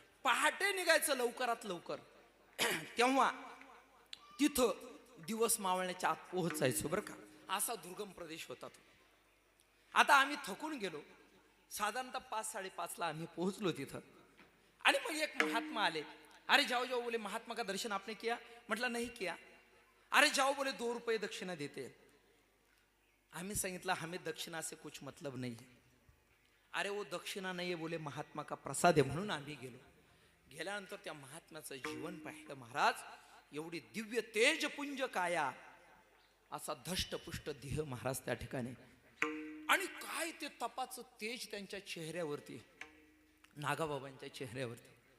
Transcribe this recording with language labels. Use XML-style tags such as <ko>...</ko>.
<mr>पहाटे निघायचं लवकरात लवकर. तेव्हा तिथं दिवस मावळण्याच्या आत पोहोचायचं बरं का. असा दुर्गम प्रदेश होता तो. आता आम्ही थकून गेलो, साधारणतः 5-5:30ला आम्ही पोहोचलो तिथं. आणि मग एक महात्मा आले.</mr> <hi>अरे जाओ जाओ बोले, महात्मा का दर्शन आपने किया?</hi> <mr>म्हटलं नाही किया.</mr> <hi>अरे जाओ बोले 2 रुपये दक्षिणा देते.</hi> <mr>आम्ही सांगितलं</mr> <hi>हमें दक्षिणा से कुछ मतलब नहीं है.</hi> <mr>अरे वो दक्षिणा नाही आहे बोले, महात्मा का प्रसाद आहे. म्हणून आम्ही गेलो. गेल्यानंतर त्या महात्म्याचं जीवन पाहिलं महाराज. एवढी दिव्य तेजपुंज काया, असा धष्टपुष्ट देह महाराज त्या ठिकाणी, आणि काय ते तपाचं तेज त्यांच्या चेहऱ्यावरती, नागाबाबांच्या चेहऱ्यावरती.</mr>